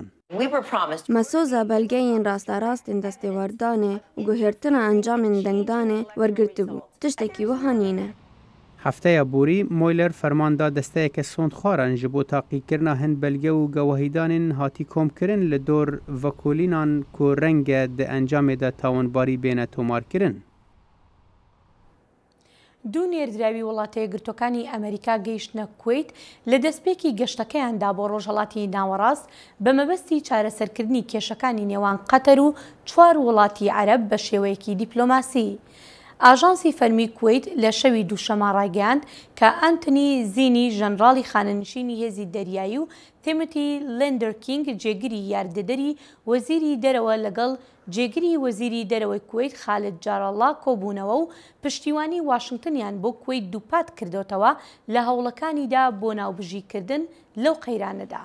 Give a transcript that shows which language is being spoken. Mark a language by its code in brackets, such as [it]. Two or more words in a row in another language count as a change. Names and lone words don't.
[ku] Mesoza belgeyên rasterast destêwerdanê û guhêrtina encamên dengdanê wergirtibû. Tiştekî wiha nîne. Hefteya borî Mueller ferman da desteyeke sondxwaran ji bo taqîkirina hin belge û gewahîdanên hatî komkirin li dor vekolînan ku renge di encamê de tawanbarî bêne tomarkirin. [ckb] دوو نێردراوی وڵاتە یەکگرتوەکانی ئەمریکا گەیشتنە کوێیت لە دەستپێکی گەشتەکەیاندا بۆ ڕۆژهەڵاتی ناوەڕاست بە مەبەستی چارەسەرکردنی کێشەکانی نێوان قەتەر و 4 وڵاتی عەرەب بە شێوەیەکی دیپلۆماسی. ئاژانسی فەرمی کوێیت لە شەوی دووشەمە ڕایگەیاند کە ئەنتنی زینی ژەنڕاڵی خانەنشینی هێزی دەریایی و تیمۆتی لێندەرکینگ جێگیری یاردەدەری وەزیری دەرەوە لەگەڵ جێگیری وەزیری دەرەوەی کوێیت خالد جارەڵا کۆبوونەوە و پشتیوانی واشنگتنیان بۆ کوێیت دووپات کردوتەوە لە هەوڵەکانیدا بۆ ناوبژیکردن لەو قەیرانەدا.